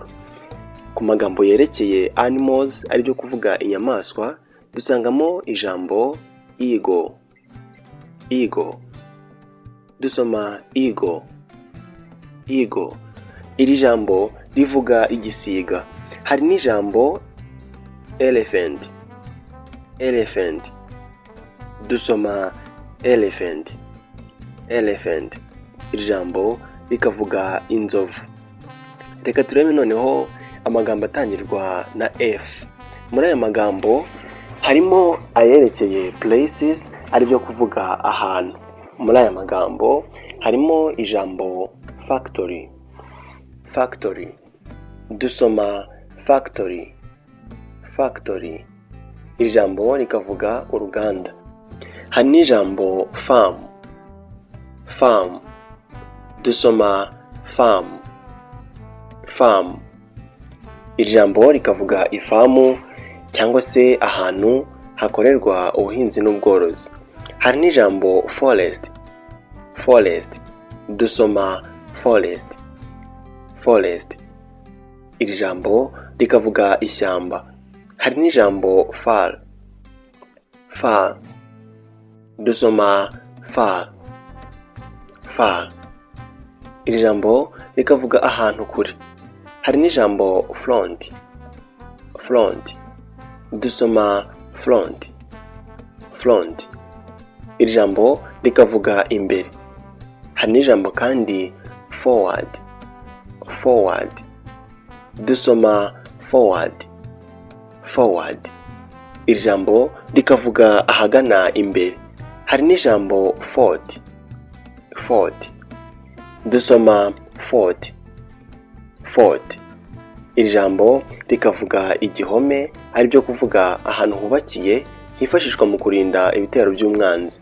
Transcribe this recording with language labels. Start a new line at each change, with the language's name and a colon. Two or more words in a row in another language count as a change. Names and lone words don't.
Kinyarwanda: Ku magambo yerekeye animals, ari byo kuvuga inyamaswa, dusangamo ijambo ego. Ego. Dusoma ego. Ego. Iri jambo rivuga igisiga. Hari n'ijambo elephant. Elephant. Dusoma elephant. Elephant. Iri jambo rikavuga inzovu. Reka turebe noneho amagambo atangirwa na F. Muri aya magambo harimo ayerekeye places, ari byo kuvuga ahantu. Muri aya magambo harimo ijambo factory. Factory. Dusoma factory. Factory. Iri jambo rikavuga uruganda. Hari n'ijambo
English: farm. Farm.
Kinyarwanda: Dusoma
English: farm. Farm.
Kinyarwanda: Iri jambo rikavuga ifamu cyangwa se ahantu hakorerwa ubuhinzi n'ubworozi. Hari n'ijambo
English: forest. Forest.
Kinyarwanda: Dusoma
English: forest. Forest.
Kinyarwanda: Iri jambo rikavuga ishyamba. Hari n'ijambo
English: far. Far.
Kinyarwanda: Dusoma
English: far. Far.
Kinyarwanda: Iri jambo rikavuga ahantu kure. Hari n'ijambo
English: front. Front.
Kinyarwanda: Dusoma
English: front. front.
Kinyarwanda: Iri jambo rikavuga imbere. Hari n'ijambo kandi forward. Forward. Dusoma forward. Forward. Iri jambo rikavuga ahagana imbere. Hari n'ijambo
English: fort. Fort.
Kinyarwanda: Dusoma
English: fort. Fort.
Kinyarwanda: Iri jambo rikavuga igihome, ari byo kuvuga ahantu hubakiye hifashishwa mu kurinda ibitero by'umwanzi.